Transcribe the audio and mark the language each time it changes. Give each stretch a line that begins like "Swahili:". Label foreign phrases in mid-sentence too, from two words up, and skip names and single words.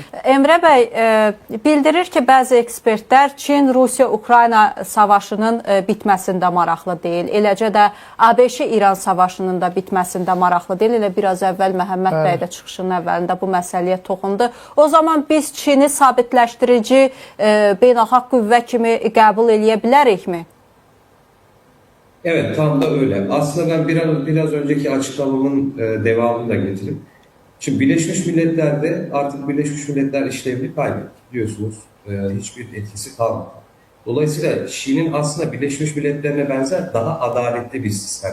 Azerbaijani: Emre bəy, bildirir ki, bəzi ekspertlər Çin, Rusiya, Ukrayna savaşının bitməsində maraqlı deyil. Eləcə də ABŞ-İran savaşının da bitməsində maraqlı deyil. Elə biraz əvvəl Məhəmməd bəy də çıxışının əvvəlində bu məsələyə toxundu. O zaman biz Çini sabitləşdirici beynəlxalq qüvvə kimi qəbul eləyə bilərikmi?
Turkish: Evet, tam da öyle. Aslında ben biraz önceki açıklamamın devamını da getireyim. Şimdi Birleşmiş Milletler'de artık Birleşmiş Milletler işlevini kaybetti. Biliyorsunuz hiçbir etkisi kalmadı. Dolayısıyla Çin'in aslında Birleşmiş Milletler'ine benzer daha adaletli bir sistem.